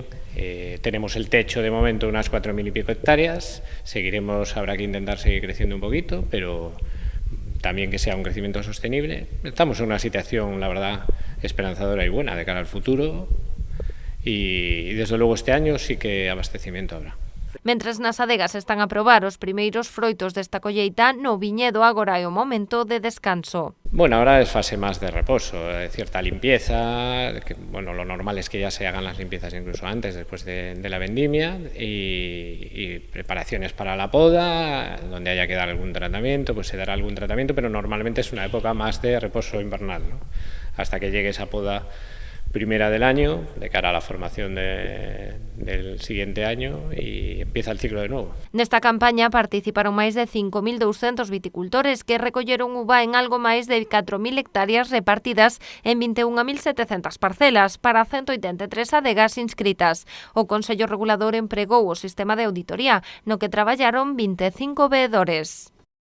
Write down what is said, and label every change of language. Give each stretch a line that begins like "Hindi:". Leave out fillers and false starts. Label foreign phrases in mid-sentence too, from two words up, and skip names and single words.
Spanish: Tenemos el techo de momento de unas 4.000 y pico hectáreas, habrá que intentar seguir creciendo un poquito, pero también que sea un crecimiento sostenible. Estamos en una situación, la verdad, esperanzadora y buena de cara al futuro y desde luego este año sí que abastecimiento habrá.
Galician: Mentres nas adegas están a probar os primeiros froitos desta colleita, no viñedo agora é o momento de descanso.
Spanish: Bueno, ahora es fase más de reposo, cierta limpieza, que, bueno, lo normal es que ya se hagan las limpiezas incluso antes, después de la vendimia, y preparaciones para la poda, donde haya que dar algún tratamiento, pues se dará algún tratamiento, pero normalmente es una época más de reposo invernal, ¿no? Hasta que llegue esa poda primera del año, de cara a la formación del siguiente año, y empieza el ciclo de nuevo.
Galician: Nesta campaña participaron máis de 5.200 viticultores que recolleron uva en algo máis de 4.000 hectáreas repartidas en 21.700 parcelas para 183 adegas inscritas. O Consello Regulador empregou o sistema de auditoría, no que traballaron 25 veedores.